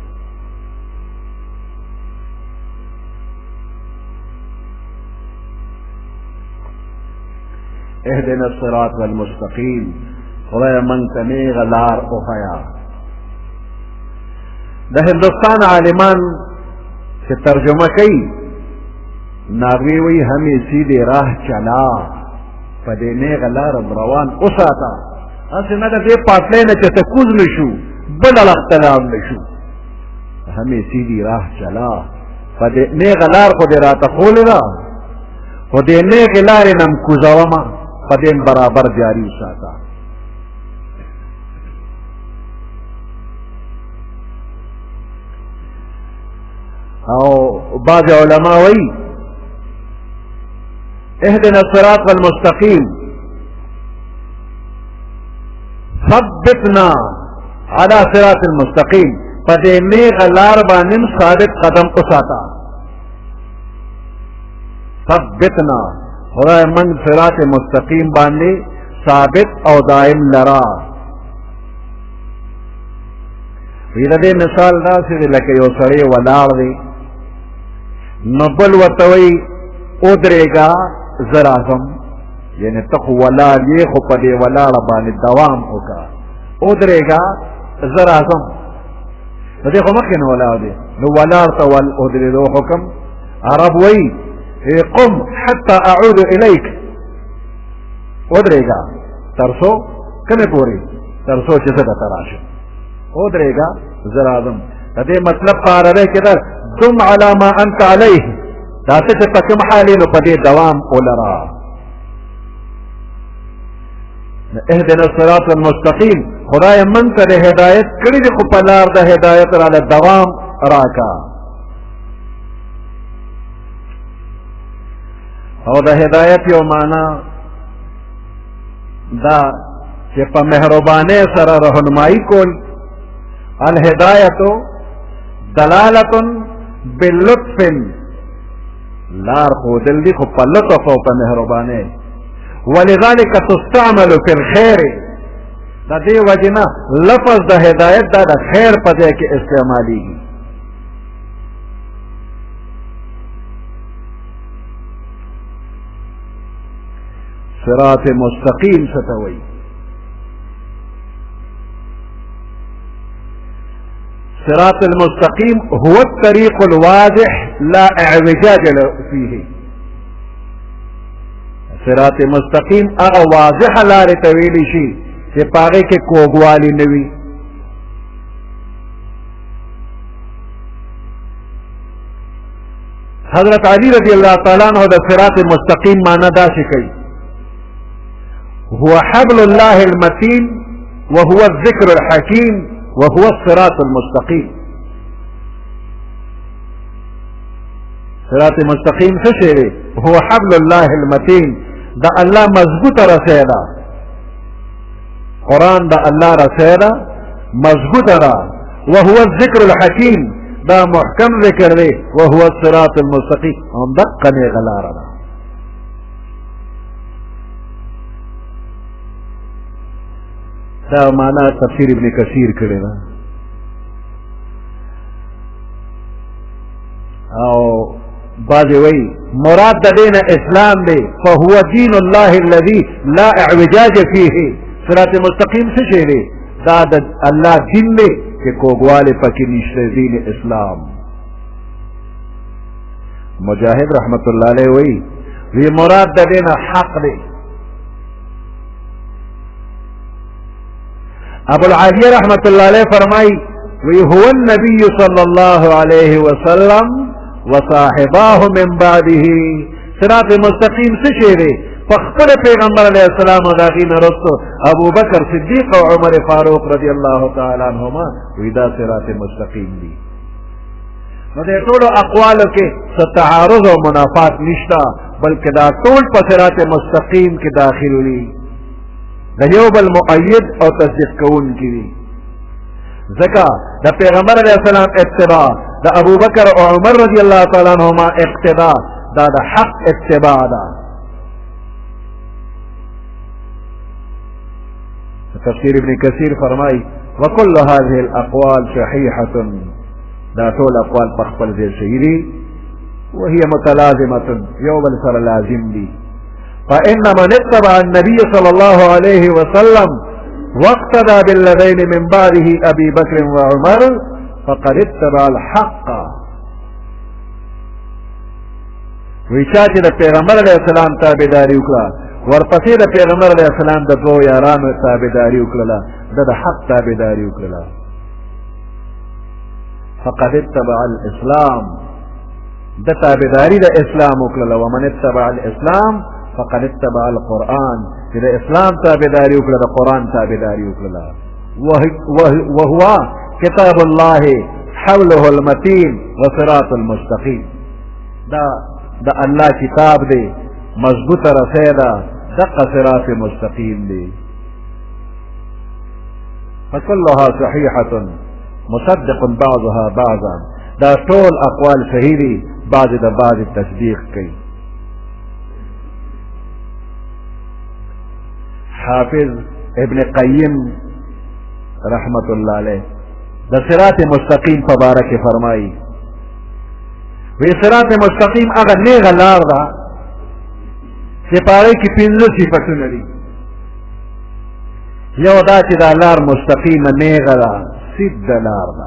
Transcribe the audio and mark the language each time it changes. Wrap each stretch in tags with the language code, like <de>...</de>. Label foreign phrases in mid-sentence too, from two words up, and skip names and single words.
<ar>اهدنا الصراط المستقیم،</ar> <ps>خدای من ته نیغه لار وښیه. د هندوستان عالمان چې ترجمه کوي ناغوی وی</ps> <ur>همی سیدی راه چلا</ur> <ps>په دې نیغه لار روان اوساته. هسې نه د دې پاټلۍ نه چې ته کوز نه شو بله لخته لاړ نه شو.</ps> <ur>همی سیدی راه چلا</ur> <ps>په دې نیغه لار خو دې راته ښولې ده، خو دې نیغې لارې نه م کوزومه په دې برابر جاري وساته. او بعض علما وایي</ps> <ar>اهدنا الصراط المستقيم ثبتنا على صراط المستقيم،</ar> <ps>پدې نیغه لار باندې ثابت قدم اوساته. ثبتنا خدای من صراط مستقیم باندې ثابت او دائم لرا. وی د دې مثال داسې دی لکه یو سړی ولاړ دی نو بل ورته وایي ودرېږه زه راځم، یعنې ته خو ولاړ یې خو په دې ولاړه باندې دوام وکړه. ودرېږه زه راځم، د دې خو مخکې نه ولاړ دی نو ولاړ ته ودرېدو حکم. عرب وایي</ps> <ar>قم حتى اعود الیک،</ar> <ps>ودرېږه تر څو کومې پورې تر څو چې زه درته راشم. ودرېږه زه راځم. د دې مطلب په عربۍ کې ده</ps> <ar>دم على ما انت علیه،</ar> <ps>دا څه چې په کوم حال نو په دې دوام ولره.</ps> <ar>اهدنا الصراط المستقیم،</ar> <ps>خدای من ته د هدایت کړي دي خو په لار د هدایت راله دوام راکا. او د هدایت یو معنا دا چې په مهربانۍ سره رهنمایي کول.</ps> <ar>الهدایت دلالة باللطف</ar> <ps>لار خودل دی خو په لطف او په مهربانۍ.</ps> <ar>ولذلك تستعمل في الخير،</ar> <ps>دا دې وجنه لفظ د هدایت دا د خیر په ځای کې استعمالیږي. صراط مستقیم څه ته وایي؟</ps> <ar>صراط المستقیم هو الطريق الواضح لا اعوجاج فيه.</ar> <ps>صراط مستقیم هغه واضح لارې ته ویلی شي چې په هغې کې کوږوالی نه وي. حضرت علی</ps> <ar>رضی اللہ تعالی عنہ</ar> <ps>د صراط مستقیم معنی داسې کوي:</ps> <ar>هو حبل الله المتين وهو الذكر الحكيم وهو الصراط المستقيم.</ar> <ps>صراط مستقیم څه شی دی؟</ps> <ar>هو حبل الله المتين،</ar> <ps>دا الله مضبوطه رسۍ ده. قرآن دا الله رسۍ ده، مضبوطه ده.</ps> <ar>وهو الذکر الحکیم،</ar> <ps>دا محکم ذکر دی.</ps> <ar>وهو الصراط المستقیم،</ar> <ps>هم دقه نیغه لاره ده. دا معنا تفسیر ابن کثیر کړی ده. او بعضې وایي مراد د دې نه اسلام دی.</ps> <ar>فهو دین الله الذي لا اعوجاج فيه.</ar> <ps>صراط مستقیم څه شی دی؟ دا د الله دین دی چې کوږوالی پکې نشته، دین اسلام. مجاهد</ps> <ar>رحمت الله علیه</ar> <ps>وایي وی مراد د دې نه حق دی.</ps> <ar>ابو العالیہ رحمت اللہ علیہ</ar> <ps>فرمائی وی</ps> <ar>هو النبی صلی اللہ علیہ وسلم وصاحباه من بعده.</ar> <ps>صراط مستقیم څه شی دی؟ فخبر پیغمبر</ps> <ar>علیہ السلام</ar> <ps>و داغین رستو ابو بکر صدیق و عمر فاروق</ps> <ar>رضی اللہ تعالی عنہما</ar> <ps>وی دا صراط مستقیم دی. نو دې ټولو اقوالو کې څه تعارض او منافات نشته، بلکې دا ټول په صراط مستقیم کې داخل وي. د یو بل مؤید او تصدیق کوونکي دي. ځکه د پیغمبر</ps> <ar>علیه السلام</ar> <ps>اتباع، د ابو بکر او عمر</ps> <ar>رضی الله تعالی عنهما</ar> <ps>اقتداء، دا د حق اتباع ده. تفسیر ابن کثیر فرمای</ps> <ar>وکل هذه الاقوال صحیحة،</ar> <ps>دا ټول اقوال په خپل ځای صحیح دي.</ps> <ar>وهي متلازمة،</ar> <ps>یو بل سره لازم دي.</ps> <ar>فإن من اتبع النبي صلى الله عليه وسلم واقتدى بالذين من بعده أبي بكر وعمر فقد اتبع الحق.</ar> <ps>ویچا چې د پیغمبر</ps> <ar>علیه السلام</ar> <ps>تابعداري وکړه، ورپسې د پیغمبر</ps> <ar>علیه السلام</ar> <ps>د دوو یارانو تابعداري وکړله، د حق تابعداري وکړله.</ps> <ar>فقد اتبع الاسلام،</ar> <ps>د تابعداري د اسلام وکړله.</ps> <ar>ومن اتبع الاسلام فقد اتبع القرآن،</ar> <ps>چې د اسلام تابعداري وکړه، د قرآن تابعداري وکړه.</ps> <ar>وهو کتاب الله حوله المتین وصراط المستقیم،</ar> <ps>دا د الله کتاب دی، مضبوطه رسۍ ده، دقه صراط مستقیم دی.</ps> <ar>فكلها صحیحة مصدق بعضها بعضا،</ar> <ps>دا ټول اقوال صحیح دي، بعض د بعض تصدیق کوي. حافظ ابن قیم</ps> <ar>رحمت اللہ علیہ</ar> <ps>دا صراط مستقیم په باره کې فرمایي وی صراط مستقیم هغه نیغه لار ده چې په هغې کې پنځه صفتونه دي. یو دا چې دا لار مستقیمه نیغه ده، سیده لار ده.</ps>